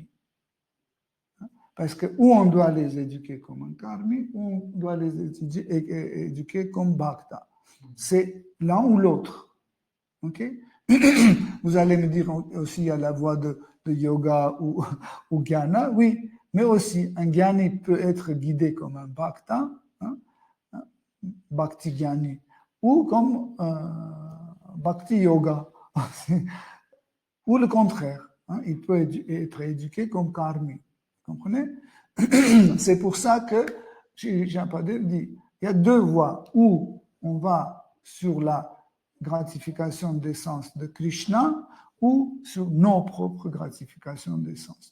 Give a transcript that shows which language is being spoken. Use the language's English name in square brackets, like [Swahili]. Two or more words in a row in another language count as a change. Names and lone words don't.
[French] Parce que ou on doit les éduquer comme un karmi, ou on doit les éduquer comme bhakta. C'est l'un ou l'autre. Okay? Vous allez me dire aussi, il y a la voie de yoga ou jnana, oui, mais aussi un jnani peut être guidé comme un bhakta, [Sanskrit] bhakti jnani, [French] ou comme [Sanskrit] bhakti yoga, [French] ou le contraire, il peut être éduqué comme karmi. Vous comprenez? C'est pour ça que Shapadev dit, il y a deux voies, où on va sur la gratification des sens de Krishna ou sur nos propres gratifications des sens.